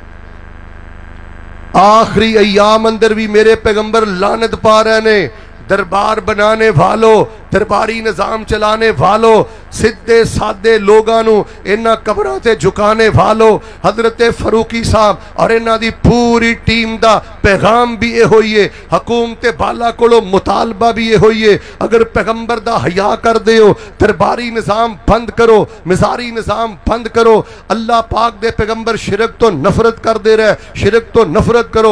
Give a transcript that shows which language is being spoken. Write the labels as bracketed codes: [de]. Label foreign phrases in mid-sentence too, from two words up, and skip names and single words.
[pa] آخری ایام اندر بھی میرے پیغمبر لعنت پا رہے نے۔ دربار بنانے والوں، درباری نظام چلانے والوں، سدھے سادے لوگانو انہاں قبراں تے جھکانے والوں، حضرت فاروقی صاحب اور انہاں دی پوری ٹیم دا پیغام بھی یہ ہوئی ہے، حکومت بالا کولو مطالبہ بھی یہ ہوئی ہے، اگر پیغمبر دا حیا کر دے ہو درباری نظام بند کرو، مزاری نظام بند کرو۔ اللہ پاک دے پیغمبر شرک تو نفرت کر دے رہے، شرک تو نفرت کرو۔